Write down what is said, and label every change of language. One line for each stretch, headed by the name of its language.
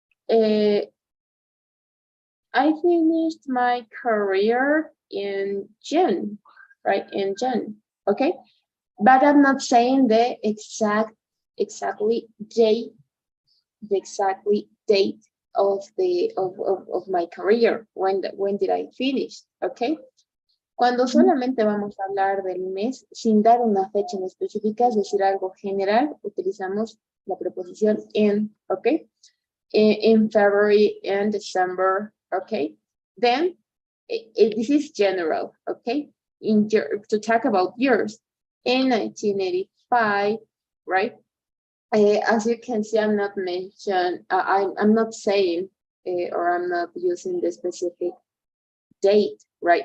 English: I finished my career in June, right? In June, okay? But I'm not saying the exactly date, the exactly date of my career. When did I finish? Okay.
Spanish: Cuando solamente vamos a hablar del mes sin dar una fecha en específica, es decir, algo general, utilizamos la preposición in, okay?
English: In February and December, okay? Then this is general, okay? To talk about years. In 1985, right? As you can see, I'm not I'm not saying or I'm not using the specific date, right?